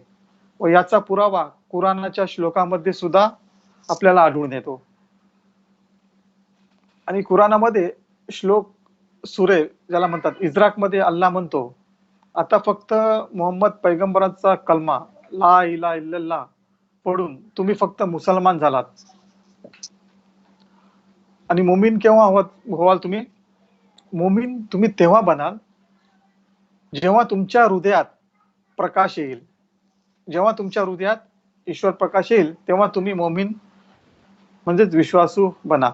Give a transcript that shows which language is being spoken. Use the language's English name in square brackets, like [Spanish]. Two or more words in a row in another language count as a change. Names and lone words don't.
[Marathi] व याचा पुरावा कुराणाच्या श्लोकामध्ये सुद्धा आपल्याला आढळून येतो. आणि कुराणामध्ये श्लोक सुरे ज्याला म्हणतात, इज्राकमध्ये अल्लाह म्हणतो, आता फक्त मोहम्मद पैगंबराचा कलमा [Arabic] لا إله إلا الله [Marathi] पढून तुम्ही फक्त मुसलमान झालात. आणि मुमीन केव्हा व्हाल तुम्ही? मुमीन तुम्ही तेव्हा बनाल जेव्हा तुमच्या हृदयात प्रकाश येईल. जेव्हा तुमच्या हृदयात ईश्वर प्रकाश येईल तेव्हा तुम्ही मुमीन म्हणजेच विश्वासू बना.